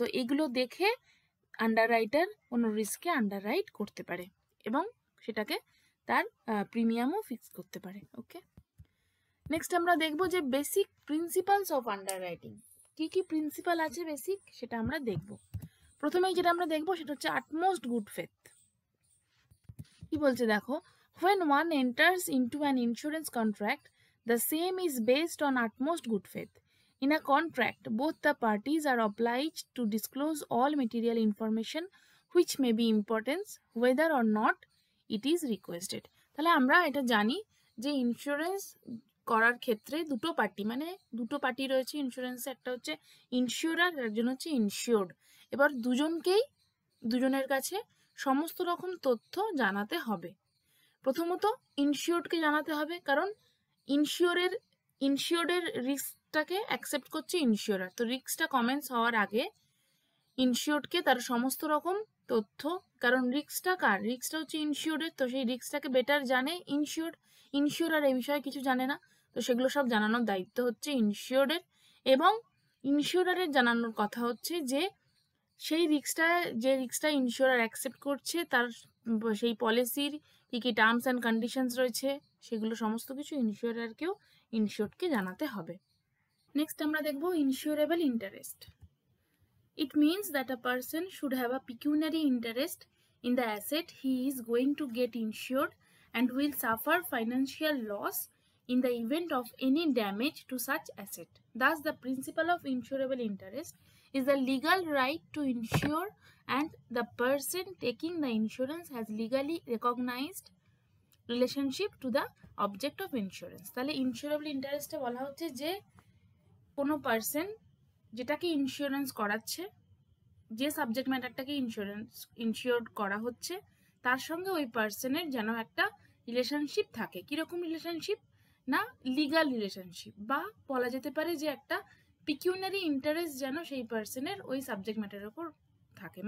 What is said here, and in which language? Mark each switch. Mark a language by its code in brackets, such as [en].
[bn] তো এগুলো দেখে আন্ডাররাইটার কোনো রিস্ককে আন্ডাররাইট করতে পারে এবং সেটাকে তার প্রিমিয়ামও ফিক্স করতে পারে। ওকে, নেক্সট আমরা দেখব যে বেসিক প্রিন্সিপালস অফ আন্ডাররাইটিং, কি কি প্রিন্সিপাল আছে বেসিক সেটা আমরা দেখব। প্রথমেই যেটা আমরা দেখব সেটা হচ্ছে আটমোস্ট গুড ফেথ। কি বলছে দেখো, [en] when one enters into an insurance contract, the same is based on utmost good faith. In a contract, both the parties are obliged to disclose all material information which may be important whether or not it is requested. [bn] তাহলে আমরা এটা জানি যে insurance করার ক্ষেত্রে দুটো party রয়েছে ইন্স্যুরেন্সে, একটা হচ্ছে ইনস্যুরার, একজন হচ্ছে ইনস্যুরড। এবার দুজনের কাছে সমস্ত রকম তথ্য জানাতে হবে। প্রথমত ইনস্যুরডকে জানাতে হবে, কারণ ইনস্যুরের রিস্কটাকে অ্যাকসেপ্ট করছে ইনস্যুরার। তো রিস্কটা কমেন্স হওয়ার আগে ইনস্যুরডকে তার সমস্ত রকম তথ্য, কারণ রিস্কটা হচ্ছে ইনস্যুরের, তো সেই রিস্কটাকে বেটার জানে ইনস্যুরার এই বিষয়ে কিছু জানে না, তো সেগুলো সব জানানোর দায়িত্ব হচ্ছে ইনস্যুরের। এবং ইনস্যুরারের জানানোর কথা হচ্ছে যে সেই রিস্কটা ইনস্যুরার অ্যাকসেপ্ট করছে, তার সেই পলিসির কী কী টার্মস অ্যান্ড কন্ডিশনস রয়েছে সেগুলো সমস্ত কিছু ইনস্যুরডকে জানাতে হবে। নেক্সট আমরা দেখব ইনস্যুরেবল interest. [en] It means that a person should have a pecuniary interest in the asset he is going to get insured and will suffer financial loss in the event of any damage to such asset. Thus, the principle of insurable interest is the legal right to insure, and the person taking the insurance has legally recognized relationship to the object of insurance. [bn] তাহলে ইনস্যুরেবল ইন্টারেস্টে বলা হচ্ছে যে কোনো person যেটাকে insurance করাচ্ছে, যে subject ম্যাটারটাকে insure করা হচ্ছে, তার সঙ্গে ওই পার্সনের যেন একটা রিলেশনশিপ থাকে। কীরকম রিলেশনশিপ না, লিগাল রিলেশনশিপ, বা বলা যেতে পারে যে একটা পিকিউনারি ইন্টারেস্ট যেন সেই পার্সনের ওই সাবজেক্ট ম্যাটারের উপর থাকে।